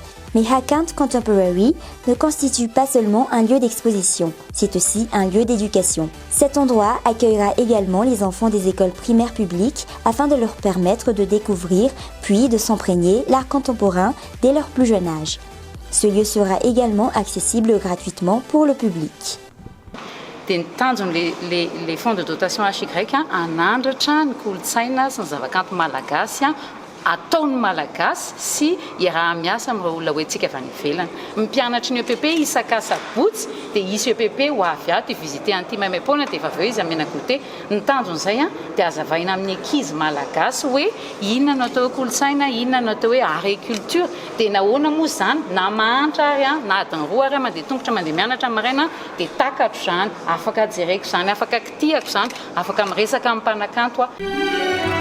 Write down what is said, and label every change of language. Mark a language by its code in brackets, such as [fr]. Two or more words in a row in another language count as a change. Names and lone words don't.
[fr] Mais Hakant Contemporary ne constitue pas seulement un lieu d'exposition, c'est aussi un lieu d'éducation. Cet endroit accueillera également les enfants des écoles primaires publiques afin de leur permettre de découvrir puis de s'imprégner l'art contemporain dès leur plus jeune âge. Ce lieu sera également accessible gratuitement pour le public. [mg] Dia nitanjony [fr] le fonds de dotation [mg] HYCREC anandratra ny kolontsaina sy ny zavakanto malagasy ataony malagasy sy iaraha-miasa amin'ireo olona hoentsika avy any ivelany. Mpianatra ny EPP isaka-sabotsy dia isy EPP ho avy ato hivisite an'ity maimaimpoana dia efa avy eo izy amena goûter. Ny tanjon'izay dia azavaina amin'ny ankizy malagasy hoe inona no atao hoe kolontsaina, inona no atao hoe [fr] art et culture. [mg] Dia nahoana moa zany na mahantra ary na adiny roa ary mandeha tongotra mandeha mianatra maraina dia takatro zany, afaka jereko zany, afaka kitihako zany, afaka miresaka amin'ny mpanakanto